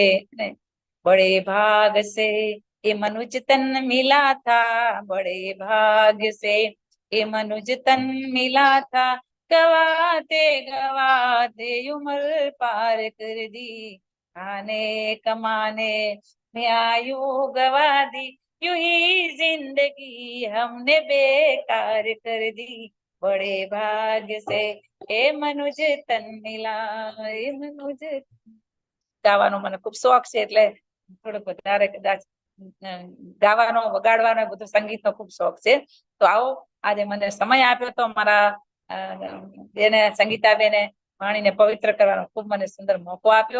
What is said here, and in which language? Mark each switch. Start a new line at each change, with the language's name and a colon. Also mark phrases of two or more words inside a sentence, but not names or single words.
Hindi: बड़े भाग से ए मनुज तन मिला था, बड़े भाग से ए मनुज तन मिला था, गवाते गवाते उमर पार कर दी, खाने कमाने में आयु गवा दी, यूं ही जिंदगी हमने बेकार कर दी, बड़े भाग से ए मनुज तन मिला, ए मनुज.
Gujarati: ગાવાનો મને ખૂબ શોખ છે એટલે થોડોક વધારે કદાચ ગાવાનો, વગાડવાનો, બધો સંગીતનો ખૂબ શોખ છે. તો આવો આજે મને સમય આપ્યો તો મારા બેને સંગીતાબેને વાણીને પવિત્ર કરવાનો ખૂબ મને સુંદર મોકો આપ્યો.